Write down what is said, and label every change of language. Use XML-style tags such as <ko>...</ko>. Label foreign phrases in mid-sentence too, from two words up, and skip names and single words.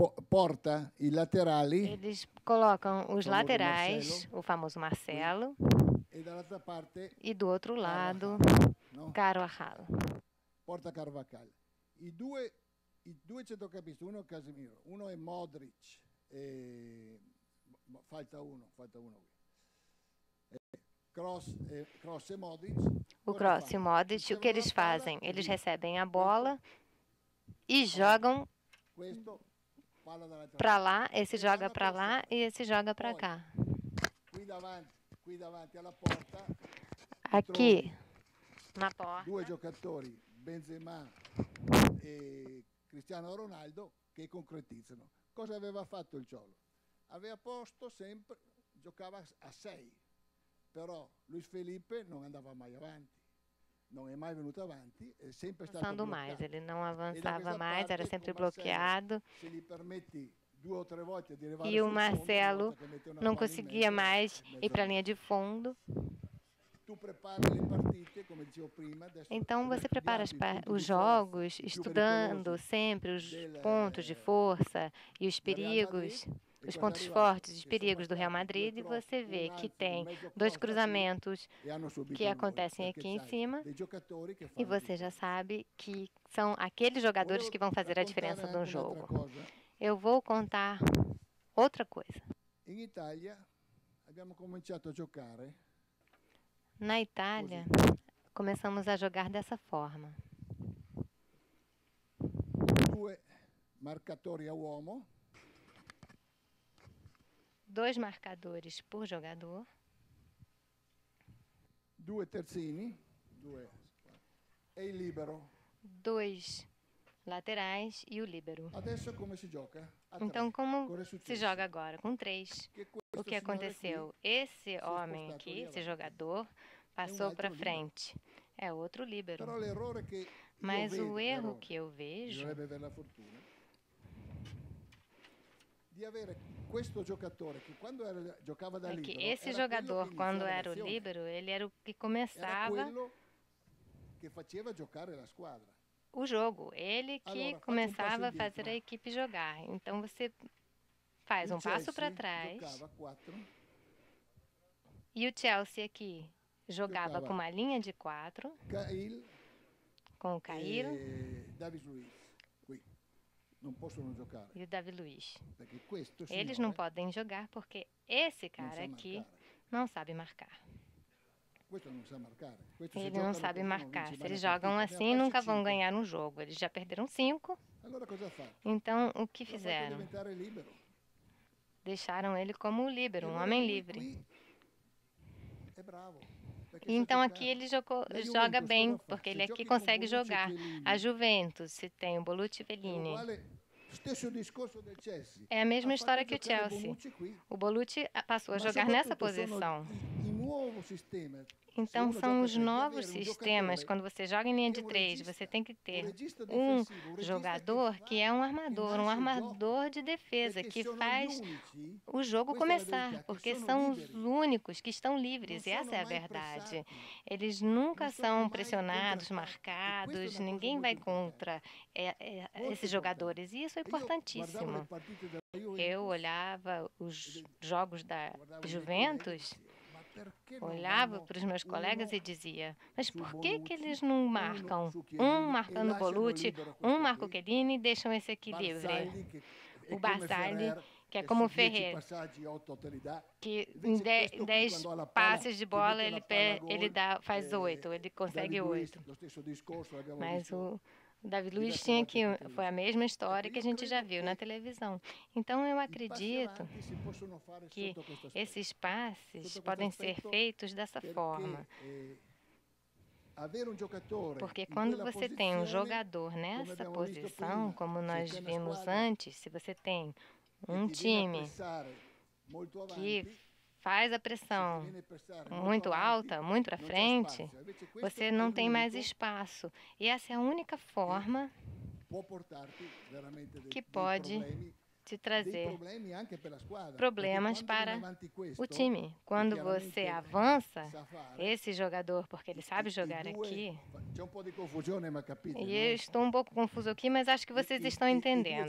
<it>porta i laterali</it> <pt>Eles colocam os Famoso laterais, Marcelo. o famoso Marcelo,</pt> <it>e dall'altra parte</it> <pt>e do outro lado, no? Carvajal.</pt> <it>Porta Carvajal. I due centrocampisti, uno è Casemiro, uno è Modric, falta uno qui. Kroos e Modric.</it> <pt>O</pt> <it>cosa</it> <pt>Kroos e o</pt> <it>fanno?</it> <pt>Modric, o que</pt> <it>Ricevono</it> <pt>eles</pt> <it>la palla</it> <pt>fazem?</pt> <it>e</it> <pt>Eles</pt> <it>via.</it> <pt>recebem a bola e jogam</pt> <it>Questo palla dall'altra</it> <pt>para</pt> <it>parte.</it> <pt>lá, esse</pt> <it>E</it> <pt>joga</pt> <it>vanno a</it> <pt>para lá</pt> <it>pressare.</it> <pt>e esse joga para</pt> <it>Poi,</it> <pt>cá.</pt> <it>Qui davanti alla porta</it> <pt>Aqui</pt> <it>trovi</it> <pt>na</pt> <it>due</it> <pt>porta,</pt> <it>giocatori, Benzema e Cristiano Ronaldo, che concretizzano. Cosa aveva fatto il Cholo? Aveva posto sempre, giocava a 6, però Luis Felipe non andava mai avanti, non è mai venuto avanti, è sempre stato</it> <pt>avançando mais.</pt> <it>bloccato.</it> <pt>Ele não</pt> <it>E da</it> <pt>avançava</pt> <it>questa</it> <pt>mais, era</pt> <it>parte,</it> <pt>sempre</pt> <it>con Marcelo,</it> <pt>bloqueado.</pt> <it>se gli permetti 2 o 3 volte di arrivare</it> <pt>E o</pt> <it>sul fondo, una</it> <pt>Marcelo</pt> <it>volta che mette una</it> <pt>não</pt> <it>palla in</it> <pt>conseguia</pt> <it>mezzo,</it> <pt>mais</pt> <it>è</it> <pt>ir</pt> <it>mezzo</it> <pt>para a</pt> <it>gol.</it> <pt>linha de fundo.</pt> <it>Tu prepari le partite, come dicevo prima, adesso</it> <pt>Então</pt> <it>abbiamo</it> <pt>você prepara</pt> <it>studiato i punti</it> <pt>os</pt> <it>di forza,</it> <pt>jogos</pt> <it>i più</it> <pt>estudando</pt> <it>pericolosi</it> <pt>sempre os</pt> <it>del,</it> <pt>pontos de força e os</pt> <it>del Real Madrid,</it> <pt>perigos,</pt> <it>e</it> <pt>os</pt> <it>cosa è</it> <pt>pontos</pt> <it>arrivato?</it> <pt>fortes e os</pt> <it>Che sono</it> <pt>perigos do Real</pt> <it>stati</it> <pt>Madrid, e</pt> <it>due cross,</it> <pt>você</pt> <it>un</it> <pt>vê que</pt> <it>anzi, un</it> <pt>tem</pt> <it>mezzo</it> <pt>dois</pt> <it>cross da qui,</it> <pt>cruzamentos</pt> <it>e hanno subito</it> <pt>que</pt> <it>il gol,</it> <pt>acontecem</pt> <it>perché</it> <pt>aqui em</pt> <it>c'hai</it> <pt>cima,</pt> <it>dei giocatori che</it> <pt>e</pt> <it>fanno</it> <pt>você já</pt> <it>differenza.</it> <pt>sabe que são aqueles jogadores</pt> <it>Volevo</it> <pt>que vão fazer a</pt> <it>raccontare</it> <pt>diferença no</pt> <it>anche un'altra</it> <pt>jogo.</pt> <it>cosa.</it> <pt>Eu vou contar outra coisa.</pt> <it>In Italia abbiamo cominciato a giocare</it> <pt>Na Itália, começamos a jogar dessa forma.</pt> <it>2 marcatori a uomo,</it> <pt>2 marcadores por jogador,</pt> <it>2 terzini, 2 e il libero.</it> <pt>2 laterais e o líbero.</pt> <it>Adesso come si gioca? A 3.</it> <pt>Então, como</pt> <it>Cosa è</it> <pt>se</pt> <it>successo?</it> <pt>joga agora? Com 3.</pt> <it>Che questo</it> <pt>O que</pt> <it>signore</it> <pt>aconteceu?</pt> <it>qui</it> <pt>Esse</pt> <it>è</it> <pt>homem</pt> <it>spostato</it> <pt>aqui,</pt> <it>lì</it> <pt>esse</pt> <it>avanti.</it> <pt>jogador, passou para frente. É outro líbero.</pt> <it>Però l'errore che io</it> <pt>Mas</pt> <it>vedo,</it> <pt>o erro</pt> <it>l'errore,</it> <pt>que eu vejo</pt> <it>bisognerebbe avere la fortuna di avere questo giocatore che quando giocava da</it> <pt>é</pt> <it>libero</it> <pt>que esse</pt> <it>era</it> <pt>jogador,</pt> <it>quello che</it> <pt>quando</pt> <it>iniziava</it> <pt>era o</pt> <it>l'azione,</it> <pt>líbero, ele era o que</pt> <it>era</it> <pt>começava</pt> <it>quello che faceva giocare la squadra.</it> <pt>o jogo. Ele que</pt> <it>Allora, faccio un</it> <pt>começava a</pt> <it>passo</it> <pt>fazer</pt> <it>indietro.</it> <pt>a equipe jogar. Então você faz</pt> <it>Il</it> <pt>um passo para</pt> <it>Chelsea</it> <pt>trás</pt> <it>giocava a 4</it> <pt>e o Chelsea aqui jogava</pt> <it>Giocava</it> <pt>com uma linha de 4,</pt> <it>Cahill</it> <pt>com o Cairo</pt> <it>e David Luiz qui non possono giocare</it> <pt>e o Davi Luiz.</pt> <it>perché questo</it> <pt>Eles</pt> <it>signore</it> <pt>não podem jogar porque esse</pt> <it>non</it> <pt>cara</pt> <it>sa</it> <pt>aqui</pt> <it>marcare.</it> <pt>não sabe marcar.</pt> <it>Questo non sa marcare. Questo se</it> <pt>Ele não</pt> <it>giocano</it> <pt>sabe</pt> <it>così non</it> <pt>marcar.</pt> <it>vince</it> <pt>Se</pt> <it>mai</it> <pt>eles</pt> <it>una</it> <pt>jogam</pt> <it>partita. Ne ha</it> <pt>assim,</pt> <it>persi</it> <pt>nunca vão</pt> <it>5.</it> <pt>ganhar um jogo. Eles já perderam 5.</pt> <it>Allora cosa ha fatto?</it> <pt>Então, o que</pt> <it>L'ha fatto</it> <pt>fizeram?</pt> <it>diventare libero.</it> <pt>Deixaram ele como líbero, um</pt> <it>Allora</it> <pt>homem</pt> <it>lui</it> <pt>livre.</pt> <it>qui è bravo. Perché sa</it> <pt>Então</pt> <it>giocare.</it> <pt>aqui ele</pt> <it>La</it> <pt>joga</pt> <it>Juventus</it> <pt>bem,</pt> <it>cosa fa?</it> <pt>porque</pt> <it>Se</it> <pt>ele aqui</pt> <it>giochi con</it> <pt>consegue</pt> <it>Bonucci e</it> <pt>jogar.</pt> <it>Chiellini,</it> <pt>A Juventus, se tem o Bonucci e</pt> <it>è</it> <pt>Bellini,</pt> <it>uguale, stesso discorso del Chelsea.</it> <pt>é a mesma</pt> <it>Ha</it> <pt>história</pt> <it>fatto</it> <pt>que o</pt> <it>giocare</it> <pt>Chelsea.</pt> <it>Bonucci qui.</it> <pt>O Bonucci passou a</pt> <it>Ma</it> <pt>jogar nessa</pt> <it>soprattutto sono</it> <pt>posição.</pt> <it>il nuovo sistema.</it> <pt>Então</pt> <it>Se uno</it> <pt>são</pt> <it>gioca</it> <pt>os</pt> <it>a tre, di</it> <pt>novos</pt> <it>avere un</it> <pt>sistemas.</pt> <it>giocatore</it> <pt>Quando você joga em linha</pt> <it>che è</it> <pt>de</pt> <it>un</it> <pt>3,</pt> <it>regista,</it> <pt>você tem que ter</pt> <it>regista</it> <pt>um</pt> <it>difensivo, un regista</it> <pt>jogador</pt> <it>che</it> <pt>que é um armador, um</pt> <it>nasce il gioco.</it> <pt>armador de defesa,</pt> <it>Perché</it> <pt>que</pt> <it>sono gli</it> <pt>faz</pt> <it>unici,</it> <pt>o jogo</pt> <it>questa è la</it> <pt>começar,</pt> <it>verità, che</it> <pt>porque</pt> <it>sono</it> <pt>são os</pt> <it>liberi.</it> <pt>únicos que estão</pt> <it>Non</it> <pt>livres, e</pt> <it>sono</it> <pt>essa é a</pt> <it>mai</it> <pt>verdade.</pt> <it>pressati.</it> <pt>Eles nunca</pt> <it>Non sono</it> <pt>são</pt> <it>mai</it> <pt>pressionados,</pt> <it>contrattati. E questa</it> <pt>marcados,</pt> <it>è una cosa</it> <pt>ninguém</pt> <it>molto</it> <pt>vai</pt> <it>importante.</it> <pt>contra</pt> <it>Molto</it> <pt>esses</pt> <it>importante.</it> <pt>jogadores, e isso é</pt> <it>E io guardavo le</it> <pt>importantíssimo.</pt> <it>partite della Juventus,</it> <pt>Eu olhava os jogos da</pt> <it>guardavo i miei</it> <pt>Juventus,</pt> <it>colleghi e dicevo, ma perché non</it> <pt>olhava</pt> <it>vanno</it> <pt>para os meus colegas</pt> <it>uno</it> <pt>e dizia, mas</pt> <it>su</it> <pt>por que</pt> <it>Bonucci,</it> <pt>eles não</pt> <it>uno</it> <pt>marcam?</pt> <it>su</it> <pt>Um</pt> <it>Chiellini,</it> <pt>marcando</pt> <it>e lasciano</it> <pt>Bonucci,</pt> <it>libero</it> <pt>um</pt> <it>questo</it> <pt>marca o</pt> <it>qui?</it> <pt>Chiellini e deixam esse aqui livre.</pt> <it>Barzagli, che è</it> <pt>O</pt> <it>come</it> <pt>Barzagli,</pt> <it>Ferrer,</it> <pt>que é</pt> <it>che</it> <pt>como</pt> <it>su 10</it> <pt>Ferrer,</pt> <it>passaggi 8 te li dá.</it> <pt>que em</pt> <it>Invece questo qui,</it> <pt>10</pt> <it>quando ha la palla,</it> <pt>passes de</pt> <it>ti</it> <pt>bola</pt> <it>mette</it> <pt>ele,</pt> <it>la palla a gol,</it> <pt>ele faz 8, ele consegue</pt> <it>David Luiz,</it> <pt>8.</pt> <it>lo stesso discorso, l'abbiamo</it> <pt>Mas</pt> <it>visto.</it> <pt>o Davi Luiz</pt> <it>diverse</it> <pt>tinha</pt> <it>volte</it> <pt>que</pt> <it>in televisione.</it> <pt>foi a mesma história</pt> <it>Ecco,</it> <pt>que a</pt> <it>io</it> <pt>gente já</pt> <it>credo</it> <pt>viu</pt> <it>che</it> <pt>na televisão. Então eu</pt> <it>i passi</it> <pt>acredito</pt> <it>avanti si possono fare</it> <pt>que</pt> <it>sotto questo aspetto.</it> <pt>esses passes</pt> <it>Sotto</it> <pt>podem</pt> <it>questo</it> <pt>ser</pt> <it>aspetto,</it> <pt>feitos dessa</pt> <it>perché,</it> <pt>forma.</pt> <it>avere un giocatore</it> <pt>Porque</pt> <it>in</it> <pt>quando</pt> <it>quella</it> <pt>você tem um</pt> <it>posizione,</it> <pt>jogador</pt> <it>come</it> <pt>nessa</pt> <it>abbiamo visto</it> <pt>posição,</pt> <it>prima,</it> <pt>como</pt> <it>se</it> <pt>nós</pt> <it>c'è una</it> <pt>vimos</pt> <it>squadra</it> <pt>antes, se você tem</pt> <it>che</it> <pt>um</pt> <it>ti viene a</it> <pt>time</pt> <it>pressare molto</it> <pt>que</pt> <it>avanti,</it> <pt>faz a</pt> <it>se ti</it> <pt>pressão</pt> <it>viene a pressare molto</it> <pt>muito</pt> <it>avanti,</it> <pt>alta, muito para</pt> <it>non c'è</it> <pt>frente,</pt> <it>spazio. Invece questo</it> <pt>você</pt> <it>è</it> <pt>não tem mais</pt> <it>l'unico</it> <pt>espaço. E essa é a única forma</pt> <it>può portarti veramente</it> <pt>que</pt> <it>dei</it> <pt>pode</pt> <it>problemi</it> <pt>te pode trazer problemas para o time. Quando você avança, esse jogador, porque ele sabe jogar aqui, e eu estou um pouco confuso aqui, mas acho que vocês estão entendendo.</pt>